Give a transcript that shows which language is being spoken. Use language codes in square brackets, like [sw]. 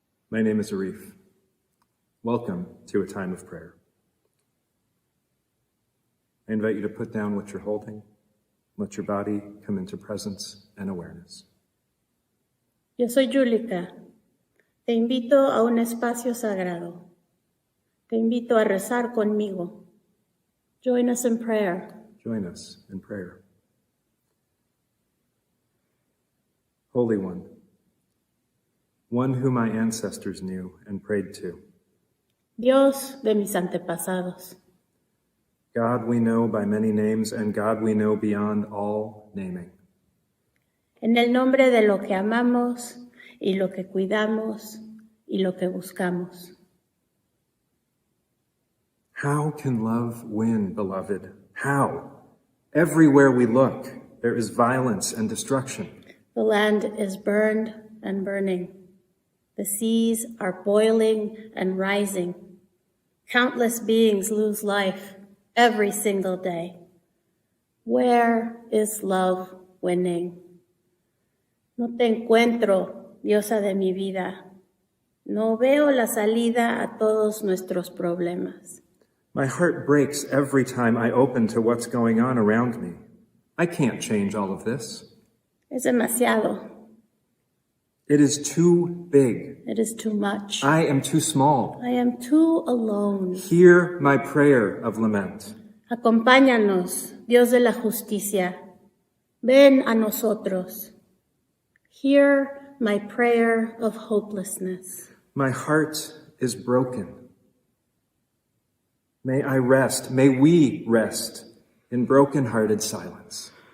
[en] My name is Arif. Welcome to a time of prayer. I invite you to put down what you're holding. Let your body come into presence and awareness. [es] Yo soy Julika. Te invito a un espacio sagrado. Te invito a rezar conmigo. [en] Join us in prayer. Join us in prayer. Holy One whom my ancestors knew and prayed to. [es] Dios de mis antepasados. [en] God we know by many names, and God we know beyond all naming. [es] En el nombre de lo que amamos y lo que cuidamos y lo que buscamos. [en] How can love win, beloved? How? Everywhere we look, there is violence and destruction. The land is burned and burning. The seas are boiling and rising. Countless beings lose life every single day. Where is love winning? [es] No te encuentro, diosa de mi vida. No veo la salida a todos nuestros problemas. [en] My heart breaks every time I open to what's going on around me. I can't change all of this. [es] Es demasiado. [en] It is too big. It is too much. I am too small. I am too alone. Hear my prayer of lament. [es] Acompáñanos, Dios de la justicia. Ven a nosotros. [en] Hear my prayer of hopelessness. My heart is broken. May I rest, may we rest in broken-hearted silence.